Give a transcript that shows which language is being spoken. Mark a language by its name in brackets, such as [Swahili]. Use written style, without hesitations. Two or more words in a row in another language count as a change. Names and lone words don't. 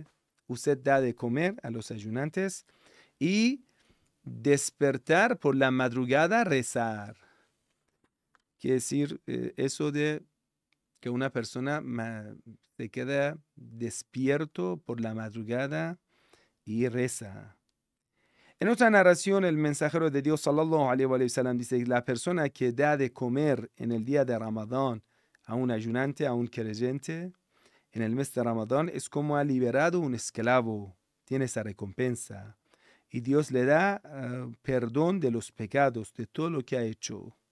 [Spanish] Usted da de comer a los ayunantes y despertar por la madrugada, rezar. Quiere decir eso de que una persona se queda despierto por la madrugada y reza. En otra narración, el mensajero de Dios, [Arabic] صلى الله عليه وسلم, [Spanish] dice: la persona que da de comer en el día de Ramadán a un ayunante, a un creyente, en el mes de Ramadán, es como ha liberado un esclavo. Tiene esa recompensa. Y Dios le da perdón de los pecados, de todo lo que ha hecho.